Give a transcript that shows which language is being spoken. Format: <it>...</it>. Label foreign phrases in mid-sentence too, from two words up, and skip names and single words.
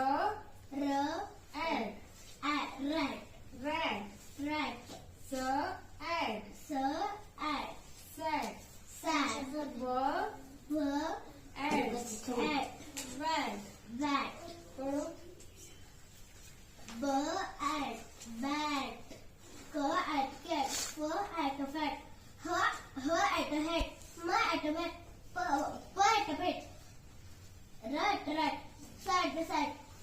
<en>R ॲड at. Rat. रॅट Rat. स ॲड S at. सॅट Sat. व W ॲड at. वॅट Bat.</en> <mr>कळू</mr> <en>B at. Bat. C at cat. F at fat. H at hat. M at mat. P at pet. R at rat. S at sack.</en>